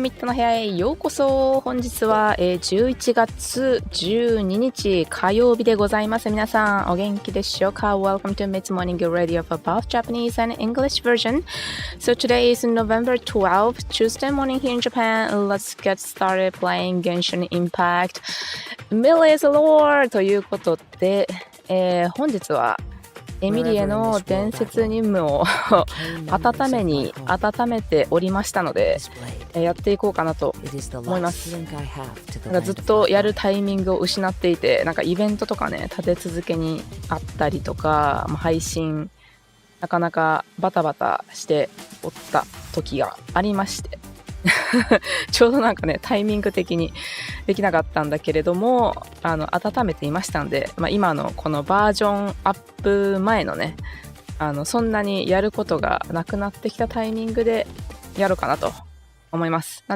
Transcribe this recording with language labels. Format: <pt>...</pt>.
<ja>ミッドの部屋へようこそ。本日は11月12日火曜日でございます。皆さんお元気でしょうか？</ja> <en>Welcome to Mid's Morning Radio for both Japanese and English version. So today is November 12th, Tuesday morning here in Japan. Let's get started playing Genshin Impact. Emilie is Lore</en> <ja>ということで、本日はエミリエの伝説任務を温めておりましたので、やっていこうかなと思います。なんかずっとやるタイミングを失っていて、なんかイベントとかね立て続けにあったりとか、配信なかなかバタバタしておった時がありましてちょうどなんかねタイミング的にできなかったんだけれども、温めていましたんで、今のこのバージョンアップ前のねそんなにやることがなくなってきたタイミングでやろうかなと思います。</ja>